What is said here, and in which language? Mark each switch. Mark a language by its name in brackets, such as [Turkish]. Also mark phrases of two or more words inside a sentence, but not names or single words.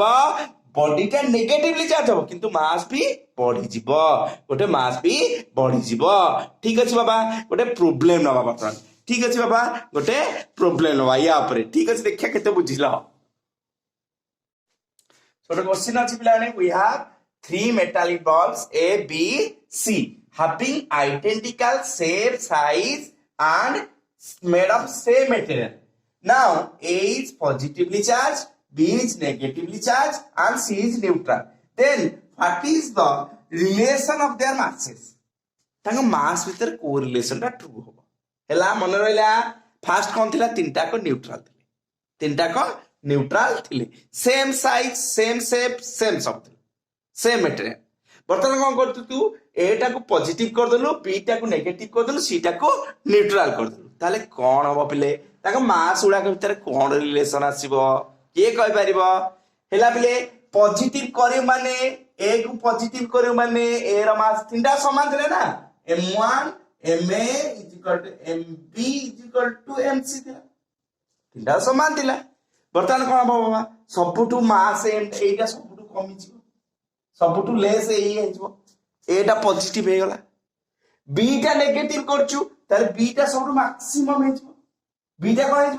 [Odia] ବଡିଟା [English] negatively charge [Odia] ହବ, କିନ୍ତୁ ମାସ ବି ବଢିଯିବ, ଗୋଟେ ମାସ ବି ବଢିଯିବ। ଠିକ ଅଛି ବାବା, ଗୋଟେ ପ୍ରୋବ୍ଲେମ ନବା ବର୍ତ୍ତମାନ। ଠିକ ଅଛି ବାବା, ଗୋଟେ ପ୍ରୋବ୍ଲେମ ନବା ୟା ଉପରେ। ଠିକ ଅଛି, ଦେଖିବା କେତେ ବୁଝିଲ। ଗୋଟେ क्वेश्चन ଅଛି ପିଲାମାନେ, [English] we have 3 metallic balls A, B, C having identical shape, size and made of same material. Now A is positively charged, B is negatively charged and C is neutral. Then what is the relation of their masses? [Odia] ତାଙ୍କ ମାସ୍ ଭିତରେ କୋରିଲେସନ ଟା ଟ୍ରୁ ହବ। ହେଲା, ମନେ ରହିଲା? ଫାଷ୍ଟ କଣ ଥିଲା? ତିନିଟାକ ନ୍ୟୁଟ୍ରାଲ ଥିଲେ, ତିନିଟାକ ନ୍ୟୁଟ୍ରାଲ ଥିଲେ, [English] same size, same shape, [Odia] ସେମ୍ ସବୁ ଥିଲେ, [English] same material. [Odia] ବର୍ତ୍ତମାନ କଣ କରୁଛୁ? ତୁ ଏଟାକୁ ପଜିଟିଭ କରିଦେଲୁ, ବି ଟାକୁ ନେଗେଟିଭ କରିଦେଲୁ, ସି ଟାକୁ ନ୍ୟୁଟ୍ରାଲ କରିଦେଲୁ, ତାହେଲେ କଣ ହବ ପିଲେ? ତାଙ୍କ ମାସ୍ ଗୁଡାକ ଭିତରେ କଣ ରିଲେସନ ଆସିବ? କିଏ କହିପାରିବ? ହେଲା ପିଲେ, ପଜିଟିଭ କରିବ ମାନେ ଏ କୁ ପଜିଟିଭ କରିବ ମାନେ ଏ ର ମାସ୍ ତିନିଟା ସମାନ ଥିଲେ ନା, m1 ma mb mc ଥିଲା, ତିନିଟା ସମାନ ଥିଲା। ବର୍ତ୍ତମାନ କଣ ହବ ବାବା? ସବୁଠୁ ମାସ୍ ଏଇଟା ସବୁଠୁ କମିଯିବ, ସବୁଠୁ ଲେସ୍ ଏଇ ହେଇଯିବ, ଏଟା ପଜିଟିଭ ହେଇଗଲା। ବିଟା ନେଗେଟିଭ କରୁଛୁ, ତାହେଲେ ବିଟା ସବୁଠୁ ମାକ୍ସିମମ୍ ହେଇଯିବ, ବିଟା କଣ ହେଇଯିବ?